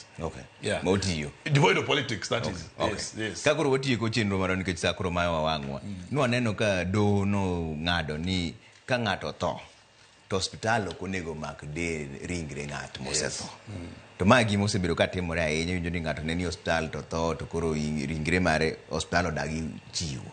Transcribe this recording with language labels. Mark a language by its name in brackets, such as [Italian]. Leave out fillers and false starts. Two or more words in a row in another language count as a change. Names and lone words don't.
[English] Okay. Yeah. [Luo (Kenya and Tanzania)] Motiyo. [English] Devoid of politics, that is. Okay. Yes, yes. [Luo (Kenya and Tanzania)] Kakoro watiyo ko chenro maro nikech sakoro mayo wawangwa. Nwaneno ka do no ng'ado ni ka ng'ato tho to hospital ok onego mak de ringre ng'at mosetho. To magi mosebedo ka timore ahinya winjo ni ng'ato ne ni hospital to tho to koro ringre mare hospital odagi chiwo.